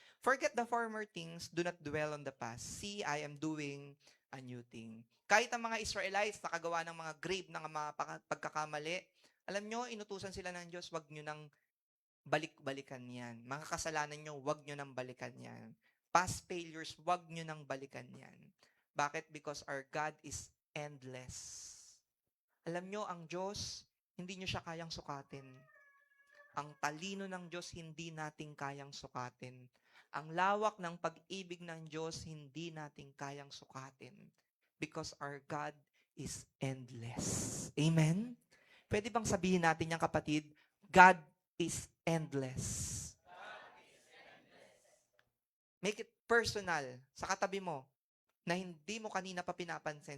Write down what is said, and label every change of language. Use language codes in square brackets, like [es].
[en] Forget the former things, do not dwell on the past. See, I am doing a new thing. [tl] Kahit ang mga Israelites nakagawa ng mga grave ng mga pagkakamali, alam nyo, inutusan sila ng Diyos, wag nyo nang balik-balikan yan. Mga kasalanan nyo, wag nyo nang balikan yan. [en] Past failures, [tl] wag nyo nang balikan yan. Bakit? [en] Because our God is endless. [tl] Alam nyo, ang Diyos, hindi nyo siya kayang sukatin. Ang talino ng Diyos, hindi natin kayang sukatin. Ang lawak ng pag-ibig ng Diyos, hindi natin kayang sukatin. [en] Because our God is endless. [tl] Amen? Pwede bang sabihin natin yan, kapatid? [en] God is endless. Make it personal [tl] sa katabi mo na hindi mo kanina pa pinapansin.